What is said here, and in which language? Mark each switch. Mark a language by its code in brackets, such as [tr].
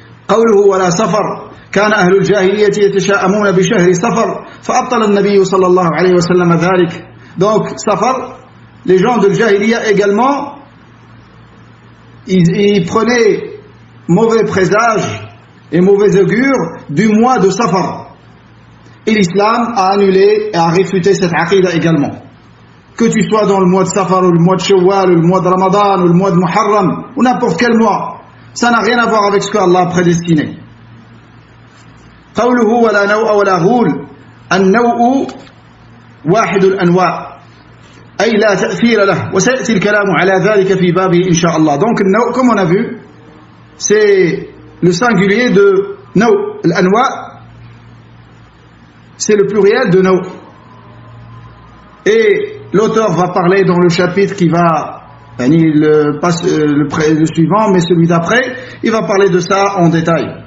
[ar] قوله ولا سفر كان أهل الجاهلية يتشاءمون بشهر صفر فأبطل النبي صلى الله عليه وسلم ذلك. [fr] Donc Safar, les gens de Jahiliya également, ils prenaient mauvais présage et mauvais augure du mois de Safar. Et l'islam a annulé et a réfuté cette aqida également. Que tu sois dans le mois de Safar ou le mois de Shawwal ou le mois de Ramadan ou le mois de Muharram ou n'importe quel mois, ça n'a rien à voir avec ce que Allah a prédestiné. [ar] قوله ولا نوء ولا غول. النوء واحد الأنواع أي لا تأثير له وسيأتي الكلام على ذلك في بابه إن شاء الله. [fr] Donc النوء, comme on a vu, c'est le singulier de نوء. الأنواع, c'est le pluriel de نوء. Et l'auteur va parler dans le chapitre qui va, le suivant, mais celui d'après, il va parler de ça en détail.